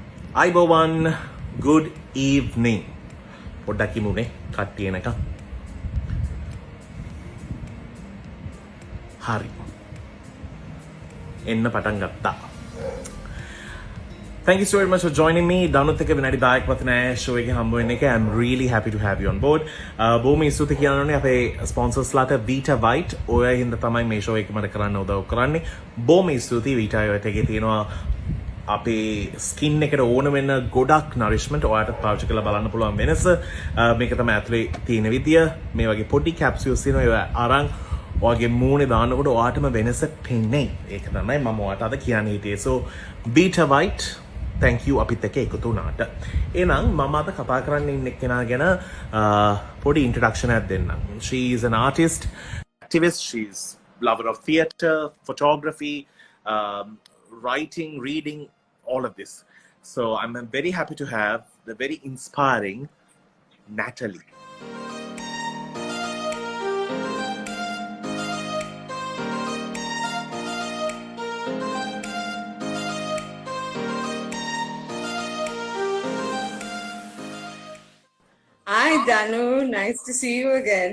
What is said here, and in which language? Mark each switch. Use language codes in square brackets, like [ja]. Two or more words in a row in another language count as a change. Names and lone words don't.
[si] අයිබෝවන් [en] good evening [si] පොඩ්ඩක් ඉමුනේ කට්ටිය එනකම් හරි එන්න පටන් ගත්තා [en] Thank you so very much for joining me. [si] Danuත් එක්ක විනාඩි 10ක් වතන show එකේ හම්බ වෙන්න එක. [en] I'm really happy to have you on board. [si] බොහොම ස්තුති කියනෝනේ අපේ sponsors ලාට Vita White. ඔය හින්දා තමයි මේ show එක මට කරන්න උදව් කරන්නේ. බොහොම ස්තුති Vita White එකේ තියෙනවා අපේ ස්කින් එකට ඕන වෙන ගොඩක් nourishment ඔයාලට පාවිච්චි කරලා බලන්න පුළුවන් වෙනස මේක තමයි ඇතුලේ තියෙන විදිය මේ වගේ පොඩි capsules තියෙනවා ඒවා අරන් ඔයාගේ මූණේ දානකොට ඔයාටම වෙනස පෙන්නේ ඒක තමයි මම ඔයාලට අද කියන්න හිටියේ [en] so Vita White thank you [si] අපිත් එක්ක එකතු වුණාට එහෙනම් මම අද කතා කරන්න ඉන්න කෙනා ගැන පොඩි introduction එකක් දෙන්නම් [en] she is an artist activist she's lover of theatre photography writing reading all of this. So I'm very happy to have the very inspiring Natalie. Hi Danu, nice to see you again.